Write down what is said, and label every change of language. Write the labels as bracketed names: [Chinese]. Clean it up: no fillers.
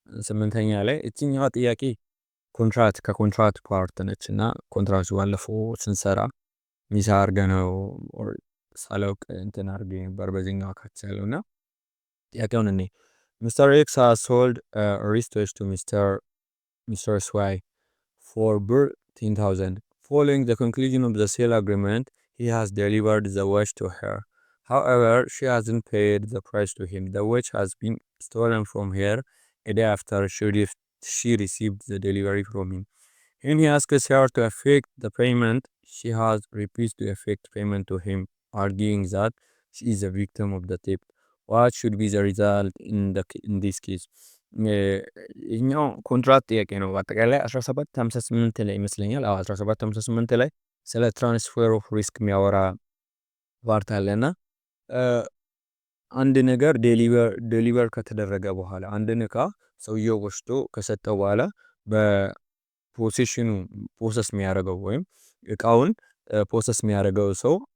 [Amharic] 8ኛ ላይ እቺኛዋ ጥያቄ ከኮንትራት ፓርት ነች እና ኮንትራቱ ባለፈው ስንሰራ ሚሳ አርገነው ሳላውቅ እንትን አርጌ ነበር በዚህኛው አካት ያለውና ጥያቄውን እኔ Mr. [English] X has sold wristwatch to Mr. Swai for birr 10,000. Following the conclusion of the sale agreement, he has delivered the watch to her. However, she hasn't paid the price to him. The watch has been stolen from her a day after she received the delivery from him. When he asks her to effect the payment, she has refused to effect payment to him, arguing that she is a victim of the theft. What should be the result in this case? [Amharic] ይህኛው ኮንትራት ጥያቄ ነው። በአጠቃላይ 1758 ላይ ይመስለኛል። 1758 ላይ ስለ ትራንስፈር ኦፍ ሪስክ የሚያወራ ፓርት አለና አንድ ነገር ዴሊቨር ከተደረገ በኋላ አንድን እቃ ሰውየው ወስዶ ከሰጠው በኋላ በፖሴሽኑ ፕሮሰስ የሚያደርገው ወይም እቃውን ፕሮሰስ የሚያደርገው ሰው